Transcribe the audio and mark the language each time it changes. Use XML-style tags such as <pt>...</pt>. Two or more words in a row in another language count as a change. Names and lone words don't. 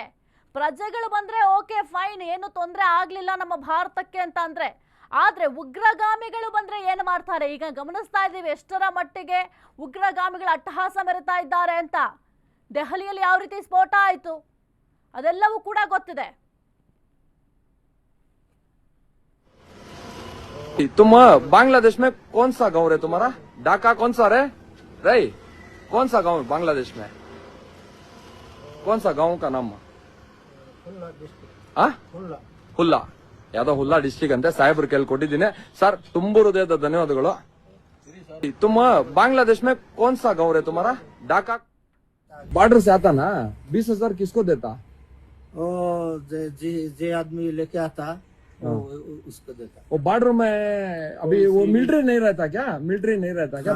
<kn>ಪ್ರಜೆಗಳು ಬಂದ್ರೆ</kn> <en>okay fine,</en> <kn>ಏನು ತೊಂದರೆ ಆಗ್ಲಿಲ್ಲ ನಮ್ಮ ಭಾರತಕ್ಕೆ ಅಂತ ಅಂದ್ರೆ. ಆದ್ರೆ ಉಗ್ರಗಾಮಿಗಳು ಬಂದ್ರೆ ಏನು ಮಾಡ್ತಾರೆ? ಈಗ ಗಮನಿಸ್ತಾ ಇದ್ದೀವಿ ಎಷ್ಟರ ಮಟ್ಟಿಗೆ ಉಗ್ರಗಾಮಿಗಳು ಅಟ್ಟಹಾಸ ಮೆರೆತಾ ಇದ್ದಾರೆ ಅಂತ. ದೆಹಲಿಯಲ್ಲಿ ಯಾವ ರೀತಿ ಸ್ಫೋಟ ಆಯ್ತು ಅದೆಲ್ಲವೂ ಕೂಡ ಗೊತ್ತಿದೆ.</kn> <hi>तुम बांग्लादेश में कौन सा गांव रे तुम्हारा? ढाका कौन सा रे? रही कौन सा गांव बांग्लादेश में? कौन सा गांव का नाम?</hi> <kn>ಹುಲ್ಲಾ. ಯಾವ್ದೋ ಹುಲ್ಲಾ ಡಿಸ್ಟ್ರಿಕ್ಟ್ ಅಂತೆ. ಸಾಹೇಬ್ರು ಕೇಳ್ಕೊಟ್ಟಿದ್ದೀನಿ ಸರ್. ತುಂಬು ಹೃದಯದ ಧನ್ಯವಾದಗಳು.</kn> <hi>तुम बांग्लादेश में कौन सा गांव रे तुम्हारा? ढाका बॉर्डर से आता ना. 20,000 किसको देता? जे आदमी लेके आता उसको देता. वो बॉर्डर में अभी वो मिलिट्री नहीं रहता क्या? मिलिट्री नहीं रहता क्या?</hi>